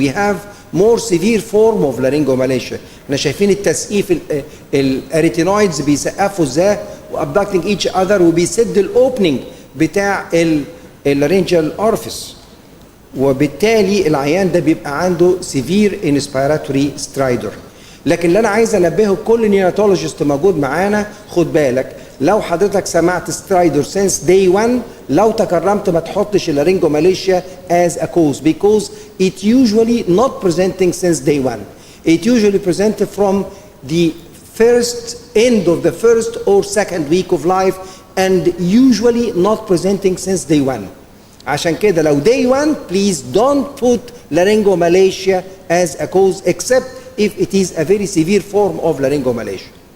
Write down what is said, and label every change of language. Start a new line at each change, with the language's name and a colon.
English: We have more severe form of laryngomalacia.
Arabic: احنا شايفين التسقيف الاريتينويدز بيسقفوا ازاي وابدكتنج ايتش اذر وبيسد الاوبننج بتاع اللارنجال اورفيس وبالتالي العيان ده بيبقى عنده
English: severe inspiratory stridor.
Arabic: لكن اللي انا عايز انبهه كل نيوناتولوجيست موجود معانا خد بالك لو حضرتك سمعت سترايدر
English: since day 1
Arabic: لو تكرمت ما تحطش اللارنجوماليشيا
English: as a cause because it usually not presenting since day 1. It usually presented from the first end of the first or second week of life and usually not presenting since day 1.
Arabic: عشان كده لو
English: day 1 please don't put laryngomalacia as a cause except if it is a very severe form of laryngomalacia.